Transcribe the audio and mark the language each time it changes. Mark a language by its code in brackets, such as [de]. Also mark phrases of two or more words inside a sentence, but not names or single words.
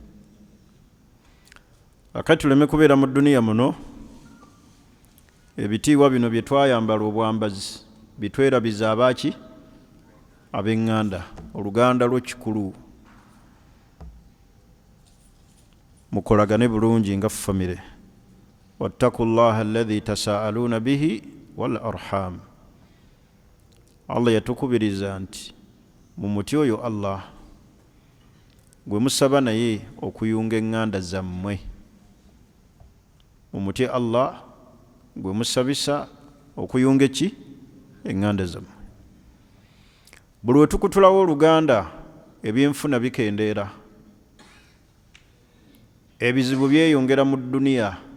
[lg] Akati tuleme kubeera mu dduniya muno ebitiibwa bino bye twayambala obwambazi bitwerabiza abaaki? Ab'eŋŋanda. Oluganda lwo kikulu. Mukolagane bulungi nga famire. [ar] واتقوا الله الذي تساءلون به والأرحام. [lg] Allah yatukubiriza nti mumutye oyo Allah gwe musaba naye okuyunga eŋŋanda zammwe. Mumutye Allah gwe musabisa okuyunga eki? Eŋŋanda zammwe. Buli we tukutulawo Oluganda ebyenfuna bikendeera, ebizibu byeyongera mu dduniya.